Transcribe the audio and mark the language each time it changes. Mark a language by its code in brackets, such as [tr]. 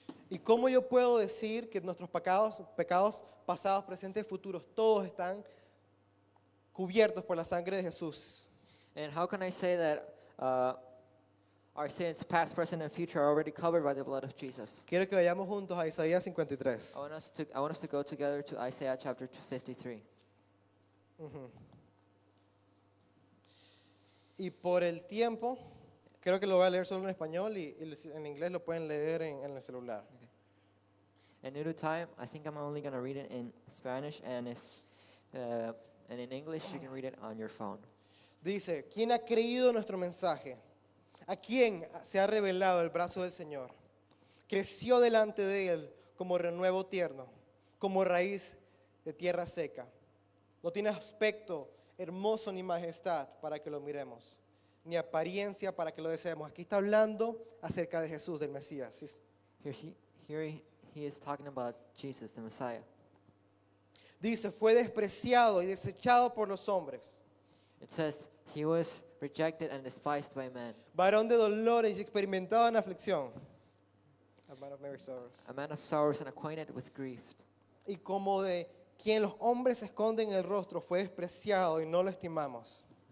[es] ¿Y cómo yo puedo decir que nuestros pecados pasados, presentes y futuros, todos están cubiertos por la sangre de Jesús? [en] And how can I say that our sins, past, present, and future, are already covered by the blood of Jesus? [es] Quiero que vayamos juntos a Isaías 53. [en] I want us to go together to Isaiah chapter 53. [es] Y por el tiempo, creo que lo voy a leer solo en español y en inglés lo pueden leer en el celular. [en] And due to time, I think I'm only going to read it in Spanish, and and in English, you can read it on your phone. [es] Dice, ¿quién ha creído nuestro mensaje? ¿A quién se ha revelado el brazo del Señor? Creció delante de él como renuevo tierno, como raíz de tierra seca. No tiene aspecto hermoso ni majestad para que lo miremos, ni apariencia para que lo deseemos. Aquí está hablando acerca de Jesús, del Mesías. [en] Here he is talking about Jesus, the Messiah. [es] Dice, fue despreciado y desechado por los hombres, [en] It says, he was rejected and despised by men, [es] varón de dolores y experimentado en aflicción. [en] A man of many sorrows. a man of sorrows and acquainted with grief. [es] Y como de quien los hombres esconden el rostro, fue despreciado y no lo estimamos.